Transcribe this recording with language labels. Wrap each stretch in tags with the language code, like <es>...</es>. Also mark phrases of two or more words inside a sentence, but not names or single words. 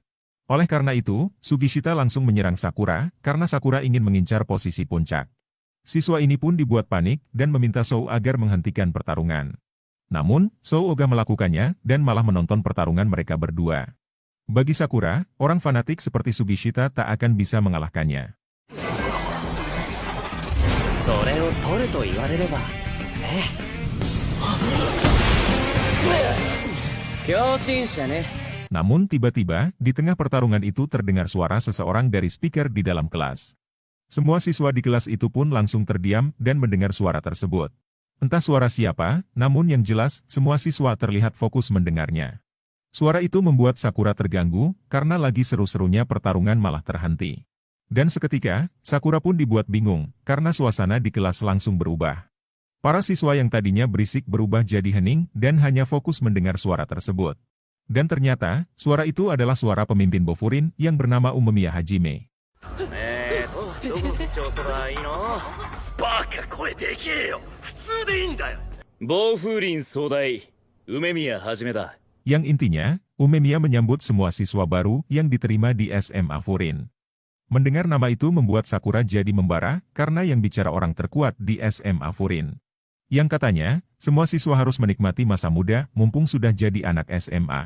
<id>Oleh karena itu, Sugishita langsung menyerang Sakura karena Sakura ingin mengincar posisi puncak. Siswa ini pun dibuat panik dan meminta Suo agar menghentikan pertarungan. Namun, Suo ogah melakukannya dan malah menonton pertarungan mereka berdua. Bagi Sakura, orang fanatik seperti Sugishita tak akan bisa mengalahkannya.</id> <ja>それを取ると言われればね。狂信者ね。</ja> <id>Namun tiba-tiba, di tengah pertarungan itu terdengar suara seseorang dari speaker di dalam kelas. Semua siswa di kelas itu pun langsung terdiam dan mendengar suara tersebut. Entah suara siapa, namun yang jelas, semua siswa terlihat fokus mendengarnya. Suara itu membuat Sakura terganggu, karena lagi seru-serunya pertarungan malah terhenti. Dan seketika, Sakura pun dibuat bingung, karena suasana di kelas langsung berubah. Para siswa yang tadinya berisik berubah jadi hening dan hanya fokus mendengar suara tersebut. Dan ternyata, suara itu adalah suara pemimpin Bofurin yang bernama Umemiya Hajime.</id> <ja>どこ口調そばいいの？バカ声でけえよ。普通でいいんだよ。暴風林総大梅宮はじめだ。</ja> <id>Yang intinya, Umemiya menyambut semua siswa baru yang diterima di SMA Furin. Mendengar nama itu membuat Sakura jadi membara karena yang bicara orang terkuat di SMA Furin. Yang katanya, semua siswa harus menikmati masa muda mumpung sudah jadi anak SMA.</id>